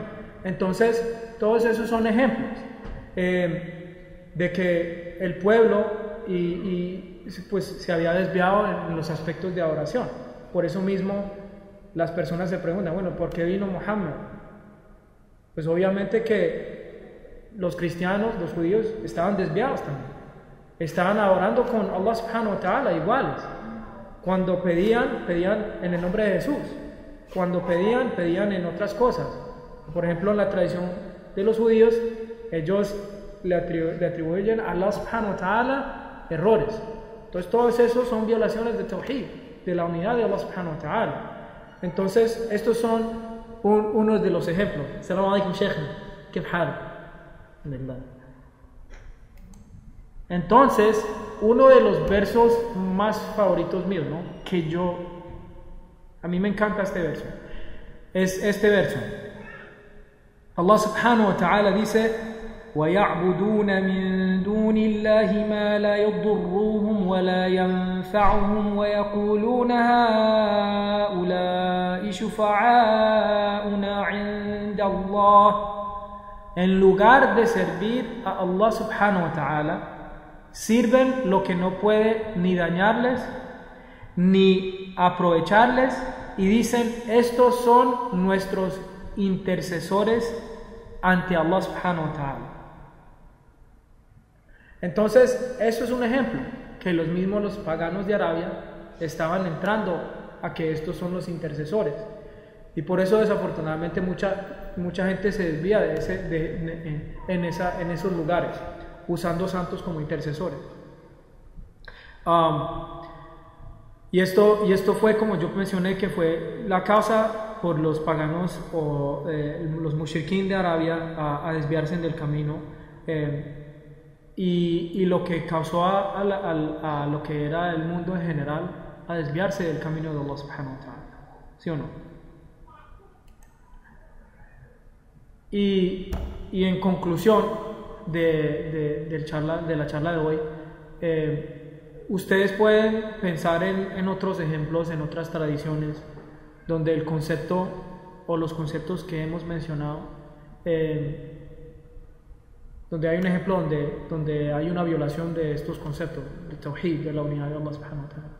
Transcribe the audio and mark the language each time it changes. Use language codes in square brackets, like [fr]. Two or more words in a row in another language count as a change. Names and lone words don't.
[es] Entonces, todos esos son ejemplos de que el pueblo pues, se había desviado en los aspectos de adoración. Por eso mismo las personas se preguntan, bueno, ¿por qué vino Muhammad? Pues obviamente que los cristianos, los judíos, estaban desviados también. Estaban adorando con [ar] الله سبحانه وتعالى [es] iguales. Cuando pedían en el nombre de Jesús. Cuando pedían en otras cosas. Por ejemplo, en la tradición de los judíos, ellos le atribuyen a [ar] الله سبحانه وتعالى [es] errores. Entonces, todos esos son violaciones de Tawhid, de la unidad de [ar] الله سبحانه وتعالى. [es] Entonces, estos son unos de los ejemplos. [ar] السلام عليكم، شيخنا. [es] ¿Qué tal? Entonces, uno de los versos más favoritos míos, ¿no? A mí me encanta este verso. Es este verso. [ar] الله سبحانه وتعالى dice: وَيَعْبُدُونَ مِن دُونِ اللَّهِ مَا لَا يَضُرُّهُمْ وَلَا يَنفَعُهُمْ وَيَقُولُونَ هَؤُلَاءِ شُفَعَاؤُنَا عِندَ اللَّهِ. [es] En lugar de servir a [ar] الله سبحانه وتعالى, [es] sirven lo que no puede ni dañarles, ni aprovecharles, y dicen, estos son nuestros intercesores ante [ar] الله سبحانه وتعالى. [es] Entonces, eso es un ejemplo, que los paganos de Arabia estaban entrando a que estos son los intercesores. Y por eso desafortunadamente mucha gente se desvía en esos lugares, usando santos como intercesores. Y esto fue, como yo mencioné, que fue la causa por los paganos o los mushrikin de Arabia a desviarse del camino, y lo que causó a lo que era el mundo en general a desviarse del camino de [ar] الله سبحانه وتعالى. [es] ¿Sí o no? Y en conclusión de la charla de hoy, ustedes pueden pensar en otros ejemplos, en otras tradiciones, donde el concepto o los conceptos que hemos mencionado, donde hay un ejemplo donde hay una violación de estos conceptos, de Tawhid, de la unidad de [ar] الله سبحانه وتعالى.